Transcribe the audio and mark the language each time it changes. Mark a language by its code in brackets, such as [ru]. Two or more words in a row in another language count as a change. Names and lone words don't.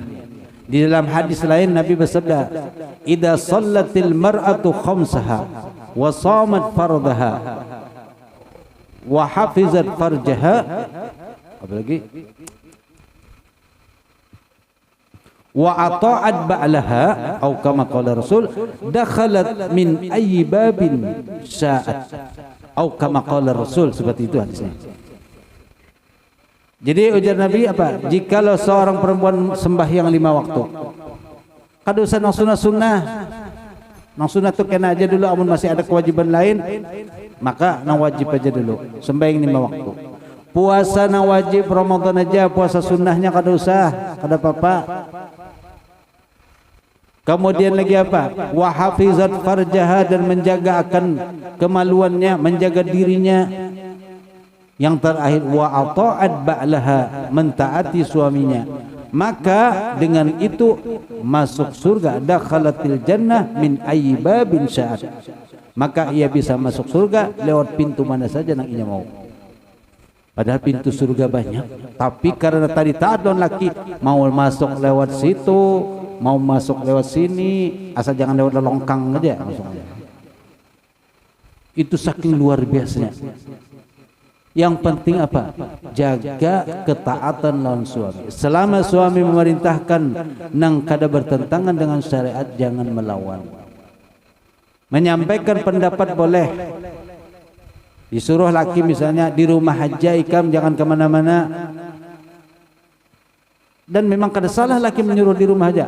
[id] Di dalam hadis lain Nabi bersabda, [ar] إذا صلت المرأة خمسها وصامت فرضها وحفظت فرجها, [id] apa lagi, [ar] وأطاعت بعلها [id] atau [ar] كما قال رسول, دخلت من أي باب شاءت [id] atau [ar] كما قال رسول, [id] seperti itu hadisnya. Jadi ujar Nabi apa? [bjn] Jikalau seorang perempuan sembahyang 5 waktu, kada usah nang sunnah-sunnah. Nang sunnah tu kena aja dulu, amun masih ada kewajiban lain, maka nang wajib aja dulu, sembahyang 5 waktu. Puasa nang wajib Ramadan aja, puasa sunnahnya kada usah, kada apa-apa. [id] Kemudian lagi apa? [ar] وحفظت فرجها, [id] dan menjaga akan kemaluannya, menjaga dirinya. Yang terakhir [ar] وأطاعت بعلها, [id] mentaati suaminya. Maka dengan itu masuk surga, [ar] دخلت الجنة من أي باب شاءت. [id] Maka ia bisa masuk surga lewat pintu mana saja yang ia mau. [bjn] Padahal pintu surga banyak, tapi karena tadi taat lawan laki, mau masuk lewat situ, mau masuk lewat sini, asal jangan lewat longkang aja masuknya. [id] Itu saking luar biasanya. Yang penting apa? [bjn] Jaga ketaatan lawan suami. Selama suami memerintahkan nang kada bertentangan dengan syariat, jangan melawan. [id] Menyampaikan pendapat boleh. [bjn] Disuruh laki misalnya di rumah aja ikam, jangan kemana-mana. Dan memang kada salah laki menyuruh di rumah aja.